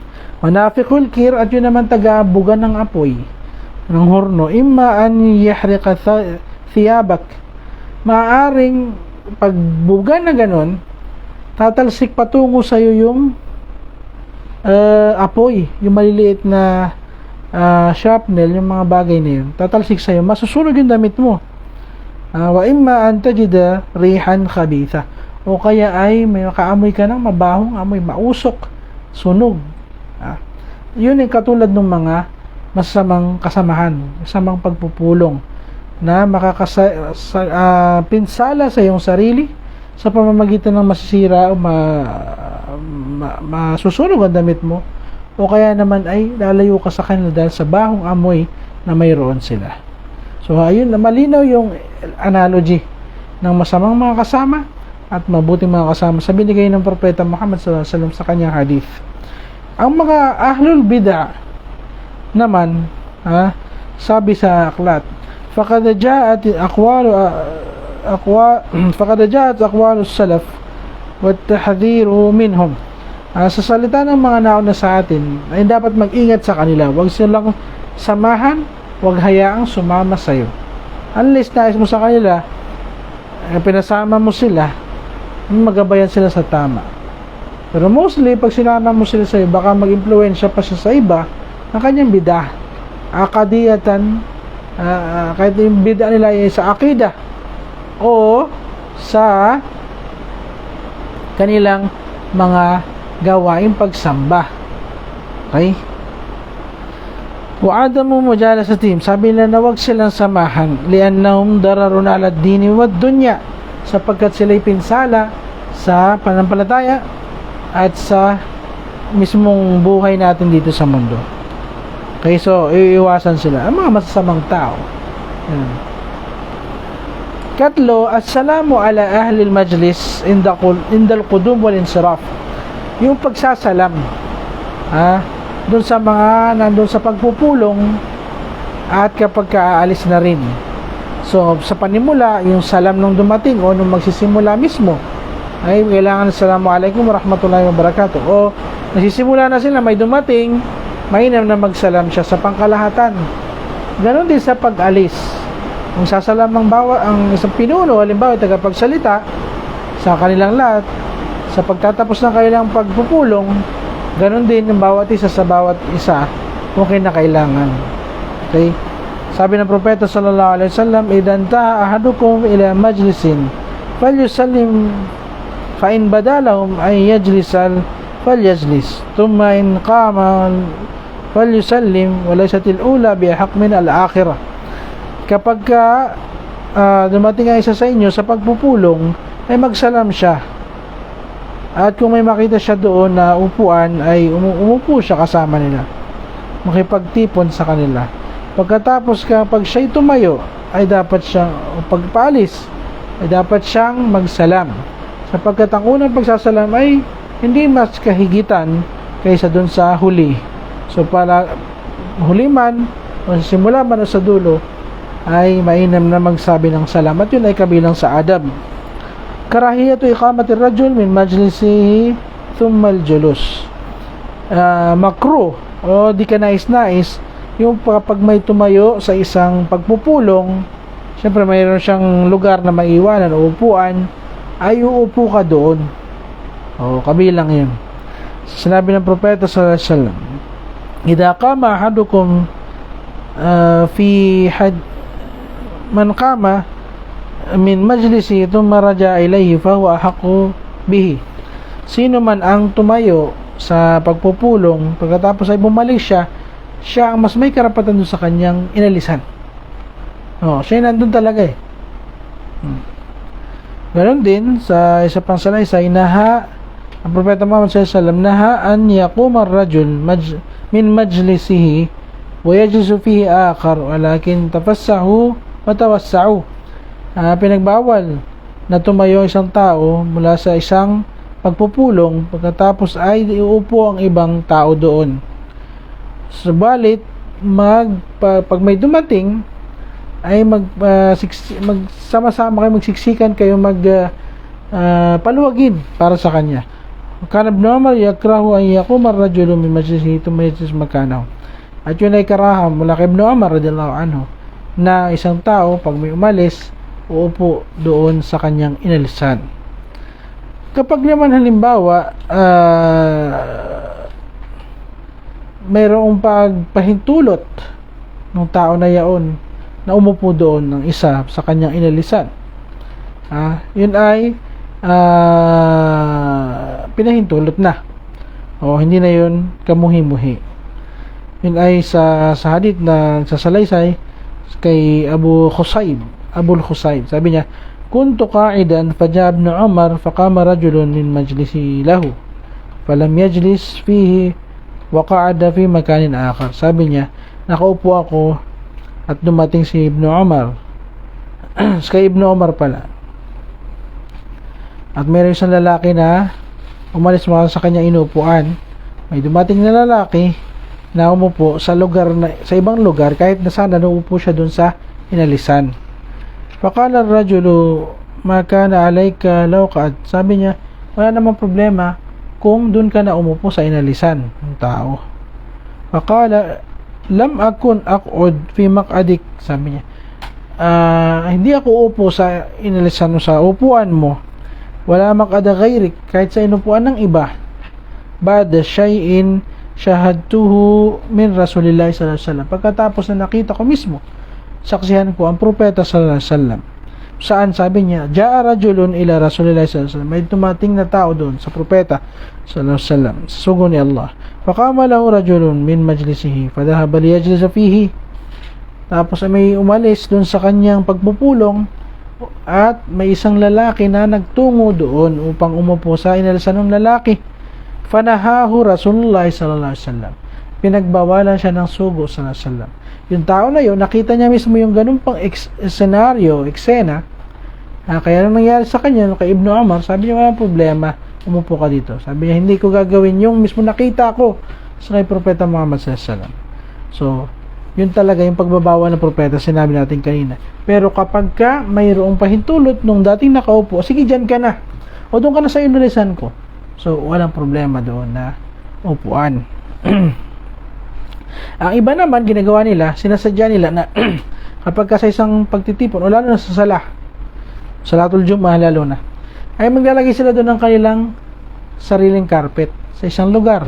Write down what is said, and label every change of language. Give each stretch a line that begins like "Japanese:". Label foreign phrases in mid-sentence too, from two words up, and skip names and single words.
Arabic: منافخ الكير,
Filipino: at yun naman taga-buga ng apoy, ng horno,
Arabic: إما أن يحرق ثيابك,
Filipino: maaaring pagbuga na ganon, tatalsik patungo sa iyo yung apoy, yung maliliit na shrapnel, yung mga bagay na yun, tatalsik sa iyo, masusunog yung damit mo.
Arabic: وإما أن تجد ريحا خبيثة,
Filipino: o kaya ay may makaamoy ka ng mabahong amoy, mausok, sunog. Yun ay katulad ng mga masamang kasamahan, masamang pagpupulong na pinsala sa iyong sarili sa pamamagitan ng masisira o masusunog ang damit mo, o kaya naman ay lalayo ka sa kanila dahil sa bahong amoy na mayroon sila. So ayun, malinaw yung analogy ng masamang mga kasama at mabuting mga kasama sa binigay ng Propeta Muhammad SAW sa kanyang hadith. Ang mga
Arabic: أهل البدعة
Filipino: naman, sabi sa aklat,
Arabic: فقد جاءت أقوال سلف وتحذير منهم.
Filipino: Sa salita ng mga nauna sa atin ay dapat mag-ingat sa kanila, huwag silang samahan, huwag hayaang sumama sa iyo. Unless nais mo sa kanila, pinasama mo sila, magabayan sila sa tama. Pero mostly, pag sinama mo sila sa iyo, baka mag-impluwensya pa siya sa iba ng kanyang bid'ah, akadiyatan, kahit yung bid'ah nila ay sa akidah o sa kanilang mga gawaing pagsamba. Okay?
Arabic: وعدم مجالستهم,
Filipino: sabi nila na huwag silang samahan,
Arabic: لأنهم ضرر على الدين والدنيا,
Filipino: sapagkat sila'y pinsala sa panampalataya at sa mismong buhay natin dito sa mundo. Okay, so iiwasan sila ang mga masasamang tao. Katlo,
Arabic: السلام على أهل المجلس عند القدوم والانصراف,
Filipino: yung pagsasalam doon sa mga nandun sa pagpupulong at kapag aalis na rin. So sa panimula, yung salam nung dumating o nung magsisimula mismo ay kailangan
Arabic: السلام عليكم ورحمة الله وبركاته,
Filipino: o nasisimula na sila, may dumating, mainam na magsalam siya sa pangkalahatan. Ganon din sa pag-alis, kung sasalam ang isang pinuno, halimbawa tagapagsalita sa kanilang lahat, sa pagtatapos ng kanilang pagpupulong, ganon din yung bawat isa sa bawat isa kung kinakailangan. Okay? Sabi ng Propeta
Arabic: صلى الله عليه وسلم إذا تاه أحدكم إلى مجلس فليسلم فإن بدا لهم أن يجلس فليجلس ثم إن قام فليسلم وليست الأولى بأحق من الآخرة.
Filipino: Kapag dumating ang isa sa inyo sa pagpupulong, ay magsalam siya, at kung may makita siya doon na upuan, ay umupo siya kasama nila, makipagtipon sa kanila. Pagkatapos kapag siya'y tumayo, ay dapat siyang, pagpaalis, ay dapat siyang magsalam, sapagkat ang unang pagsasalam ay hindi mas kahigitan kaysa doon sa huli. So para huli man o sa simula man o sa dulo, ay mainam na magsabi ng salamat. Yun ay kabilang sa adab.
Arabic: كراهية إقامة رجل من مجلسه ثم الجلوس.
Filipino: Makruh o di ka nais-nais yung kapag may tumayo sa isang pagpupulong, syempre mayroon siyang lugar na maiwanan o upuan, ay uupo ka doon. O kabilang yun. Sinabi ng Propeta
Arabic: صلى الله عليه وسلم إذا قام أحدكم من قام من مجلس ثم رجع إليه فهو أحق به.
Filipino: Sino man ang tumayo sa pagpupulong, pagkatapos ay bumalik siya ang mas may karapatan doon sa kanyang inalisan. Siya nandun talaga eh. Ganon din sa isa pang salaysay, ang Propeta Muhammad
Arabic: صلى الله عليه وسلم نهى أن يقوم الرجل من مجلسه ويجلس فيه آخر ولكن تفسحوا وتوسعوا.
Filipino: Pinagbawal na tumayo isang tao mula sa isang pagpupulong, pagkatapos ay iuupo ang ibang tao doon. Subalit pag may dumating, ay magsama-sama kayo, magsiksikan kayo, paluwagin para sa kanya.
Arabic: كان ابن عمر يكره أن يقوم الرجل من مجلسه ثم يجلس مكانه.
Filipino: At yun ay karaham mula kay Ibn Umar
Arabic: رضي الله عنه
Filipino: na isang tao pag may umalis, uupo doon sa kanyang inalisan. Kapag naman halimbawa mayroong pagpahintulot ng tao na yaon na umupo doon ng isa sa kanyang inalisan, yun ay pinahintulot na, o hindi na yun kamuhi-muhi. Yun ay sa hadith na sasalaysay kay Abul Khusayb. Sabi niya,
Arabic: كنت قاعدا فجاء ابن عمر فقام رجل من مجلس له فلم يجلس فيه وقعد في مكان آخر.
Filipino: Sabi niya, nakaupo ako at dumating si Ibn Umar. Kay Ibn Umar pala. At mayroon isang lalaki na umalis mula sa kanyang inupuan. May dumating na lalaki na umupo sa ibang lugar kahit na sana nauupo siya dun sa inalisan.
Arabic: فقال الرجل ما كان عليك لو قد.
Filipino: Sabi niya, wala namang problema kung dun ka na umupo sa inalisan ng tao.
Arabic: فقال لم أكن أقعد في مقعدك.
Filipino: Sabi niya, hindi ako upo sa inalisan mo, sa upuan mo.
Arabic: ولا مقعد غيرك,
Filipino: kahit sa inupuan ng iba.
Arabic: بعد شيء شهدته من رسول الله صلى الله عليه وسلم.
Filipino: Pagkatapos na nakita ko mismo, saksihan ko ang propeta
Arabic: صلى الله عليه وسلم.
Filipino: Saan? Sabi niya,
Arabic: جاء رجل إلى رسول الله صلى الله عليه وسلم.
Filipino: May tumating na tao doon sa propeta
Arabic: صلى الله عليه وسلم,
Filipino: sa sugo ni Allah.
Arabic: فقام له رجل من مجلسه فذهب ليجلس فيه.
Filipino: Tapos may umalis doon sa kanyang pagpupulong at may isang lalaki na nagtungo doon upang umupo sa inalisan ng lalaki.
Arabic: فنهاه رسول الله صلى الله عليه وسلم.
Filipino: Pinagbawalan siya ng sugo
Arabic: صلى الله عليه وسلم.
Filipino: Yung tao na yun, nakita niya mismo yung ganun pang eksena. Kaya nang nangyari sa kanya, kay Ibn Umar, sabi niya, walang problema, umupo ka dito. Sabi niya, hindi ko gagawin yung mismo nakita ko sa kay Propeta Muhammad
Arabic: صلى الله عليه وسلم.
Filipino: So, yun talaga yung pagbabawal ng propeta, sinabi natin kanina. Pero kapag ka mayroong pahintulot nung dating nakaupo, sige, dyan ka na. O doon ka na sa inalisan ko. So, walang problema doon na upuan. Ang iba naman, ginagawa nila, sinasadya nila na kapag ka sa isang pagtitipon, o lalo na sa
Arabic: صلاة الجمعة
Filipino: lalo na, ay maglalagay sila doon ng kanilang sariling carpet sa isang lugar.